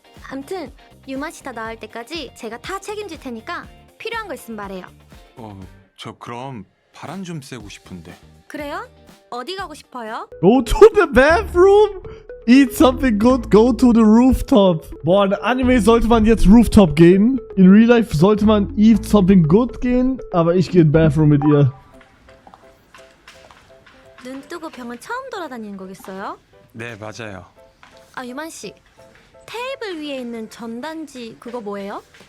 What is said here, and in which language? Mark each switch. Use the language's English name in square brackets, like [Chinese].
[Korean] 암튼 유만 씨 다 나을 때까지 제가 다 책임질 테니까 필요한 거 있으면 말해요. 저 그럼 바람 좀 쐬고 싶은데. 그래요? 어디 가고 싶어요? [English] Go to the bathroom, eat something good, go to the rooftop. [German] Boah, in Anime sollte man jetzt Rooftop gehen. [English] In Real Life [German] sollte man [English] eat something good [German] gehen, aber ich gehe in Bathroom mit ihr. [Korean] 눈 뜨고 병원 처음 돌아다니는 거겠어요? 네, 맞아요. 아 유만 씨, 테이블 위에 있는 전단지 그거 뭐예요?